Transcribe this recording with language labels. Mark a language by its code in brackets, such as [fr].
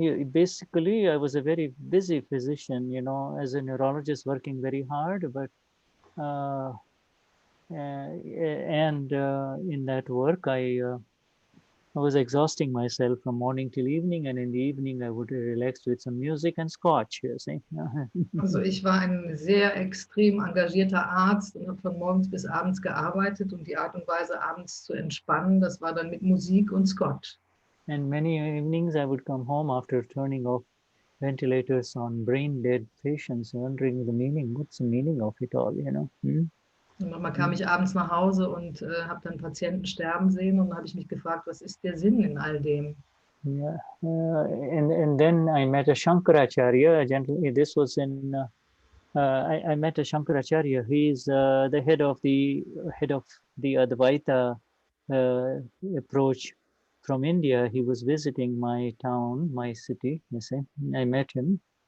[en] Basically, I was a very busy physician, as a neurologist, working very hard, but and in that work, I was exhausting myself from morning till evening, and in the evening I would relax with some music and scotch. You see. [de] Also ich war ein sehr extrem engagierter Arzt und habe von morgens bis abends gearbeitet und die Art und Weise, abends zu entspannen, das war dann mit Musik und Scotch. [en] And many evenings I would come home after turning off ventilators on brain dead patients, wondering the meaning. What's the meaning of it all? You know. [de] Und manchmal kam ich abends nach Hause und habe dann Patienten sterben sehen und dann habe ich mich gefragt, was ist der Sinn in all dem? [en] Yeah, and then I met a Shankaracharya, a gentleman. This was in I met a Shankaracharya. He's the head of the Advaita approach from India. He was visiting my town, my city. You see, I met him.